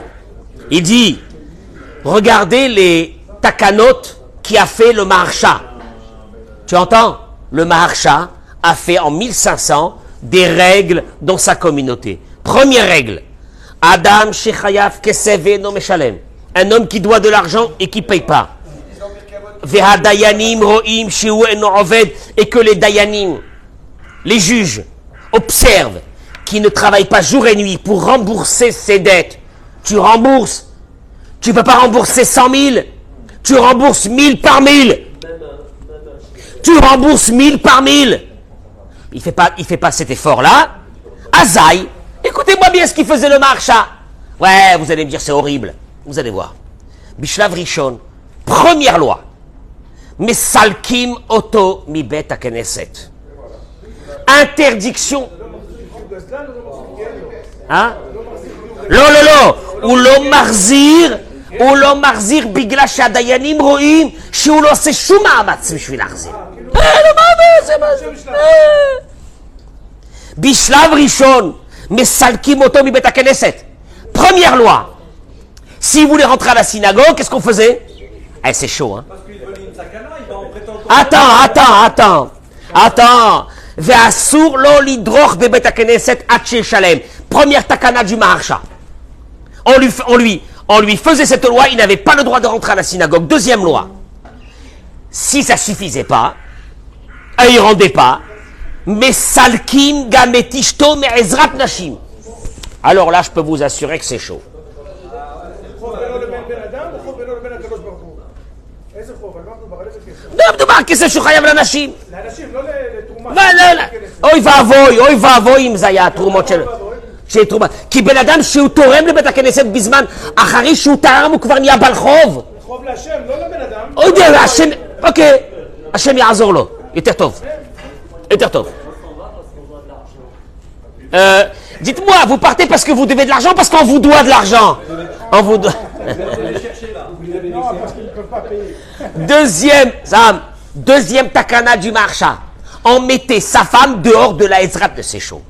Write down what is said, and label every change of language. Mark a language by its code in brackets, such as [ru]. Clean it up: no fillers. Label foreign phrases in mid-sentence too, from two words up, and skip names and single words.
[fr] Il dit, regardez les takanot qui a fait le Maharsha. Tu entends? Le Maharsha a fait en 1500 des règles dans sa communauté. Première règle, [he] אדם שחייב כסף ואינו משלם. Un homme qui doit de l'argent et qui ne paye pas. והדיינים רואים שהוא אינו עובד, [fr] et que les dayanim, les juges, observent qu'il ne travaille pas jour et nuit pour rembourser ses dettes. Tu rembourses. Tu ne peux pas rembourser 100 000. Tu rembourses 1000 par 1000. Tu rembourses 1000 par 1000. Il fait pas cet effort-là. Azaï, écoutez-moi bien ce qu'il faisait le Maharsha. Ouais, vous allez me dire c'est horrible. Vous allez voir. [he] בשלב ראשון, [fr] première loi. [he] מסלקים אותו מבית הכנסת. [fr] Interdiction. Hein? [he] הוא לא מחזיר בגלל שהדיינים רואים שהוא לא עושה שום מאמץ בשביל להחזיר. בשלב ראשון מסלקים אותו מבית הכנסת. [fr] Première loi. Si vous voulez rentrer à la synagogue, qu'est-ce qu'on faisait? Eh, c'est chaud, hein? Attends. [he] ואסור לו לדרוך בבית הכנסת עד שישלם. [fr] Première takana du Maharsha. On lui faisait cette loi, il n'avait pas le droit de rentrer à la synagogue. Deuxième loi. Si ça suffisait pas, et il rendait pas, mais [he] מסלקים גם את אשתו מעזרת נשים. [fr] Alors là, je peux vous assurer que c'est chaud. [he] מדובר כסף שהוא חייב לאנשים. אוי ואבוי אם זה היה התרומות של תרומה. כי בן אדם שהוא תורם לבית הכנסת בזמן אחרי שהוא תרם הוא כבר נהיה בעל חוב. חוב להשם, לא לבן אדם. אוי, השם, אוקיי, השם יעזור לו. יותר טוב. [fr] Dites-moi, vous partez parce que vous devez de l'argent, parce qu'on vous doit de l'argent. On vous doit. Deuxième takana du Maharsha. On mettait sa femme dehors de la Ezrat de ses chauds.